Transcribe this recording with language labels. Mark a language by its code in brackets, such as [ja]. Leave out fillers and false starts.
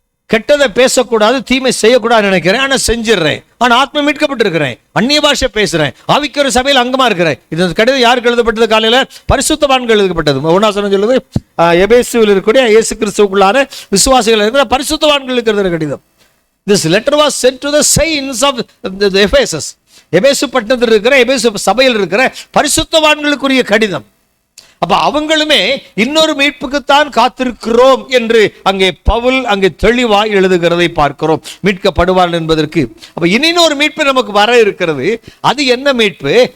[ta] கெட்டதை பேசக்கூடாது, தீமை செய்யக்கூடாது நினைக்கிறேன், ஆனா செஞ்சிடறேன். ஆனா ஆத்ம மீட்கப்பட்டிருக்கிறேன். அந்நிய பாஷை பேசுறேன். ஆவிக்கிற சபையில் அங்கமா இருக்கிறேன். இது கடிதம் யாருக்கு எழுதப்பட்டது? காலையில பரிசுத்தவான்கள் எழுதப்பட்டது. 1 சொல்லுது, எபேசுவில் இருக்கக்கூடிய இயேசு கிறிஸ்துவுக்குள்ளான விசுவாசிகள் இருக்கிற பரிசுத்தவான்களுக்கு எழுதுற கடிதம். [en] This letter was sent to the saints of the Ephesus. [ta] எபேசு பட்டணத்தில் இருக்கிற, எபேசு சபையில் இருக்கிற பரிசுத்தவான்களுக்குரிய கடிதம். அப்ப அவங்களுமே இன்னொரு மீட்புக்குத்தான் காத்திருக்கிறோம் என்று அங்கே பவுல் அங்கே தெளிவாய் எழுதுகிறதை பார்க்கிறோம். மீட்கப்படுவார்கள் என்பதற்கு. அப்ப இன்னொரு மீட்பு நமக்கு வர இருக்கிறது. அது என்ன மீட்பு?